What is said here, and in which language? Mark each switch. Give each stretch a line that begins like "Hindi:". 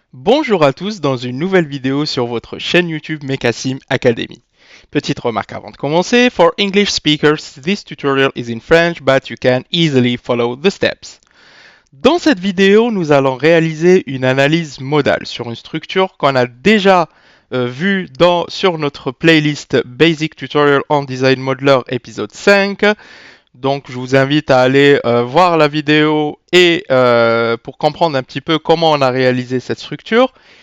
French: Bonjour à tous dans une nouvelle vidéo sur votre chaîne YouTube Mekasim Academy. Petite remarque avant de commencer,
English: for English speakers, this tutorial is in French but you can easily follow the steps.
French: Dans cette vidéo, nous allons réaliser une analyse modale sur une structure qu'on a déjà vue sur notre playlist Basic Tutorial on Design Modeler épisode 5. Donc je vous invite à aller voir la vidéo et pour comprendre un petit peu comment on a réalisé cette structure.